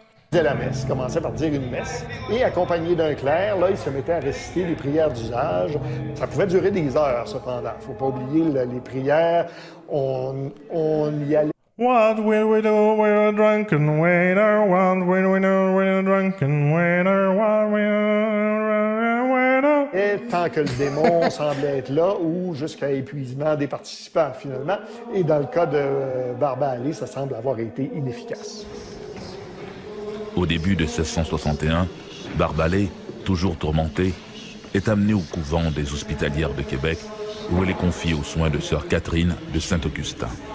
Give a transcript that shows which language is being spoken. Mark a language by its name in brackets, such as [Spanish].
[French] de la messe, commençait par dire une messe, et accompagné d'un clerc, là, il se mettait à réciter les prières d'usage. Ça pouvait durer des heures, cependant. Faut pas oublier les prières. On y allait. [English] What will we do with a drunken waiter? What will we do with a drunken waiter? What will we do with a waiter? [French] Et tant que le démon semblait être là, ou jusqu'à épuisement des participants, finalement. Et dans le cas de Barbalet, ça semble avoir été inefficace. Au début de 1661, Barbalet, toujours tourmentée, est amenée au couvent des Hospitalières de Québec, où elle est confiée aux soins de sœur Catherine de Saint-Augustin.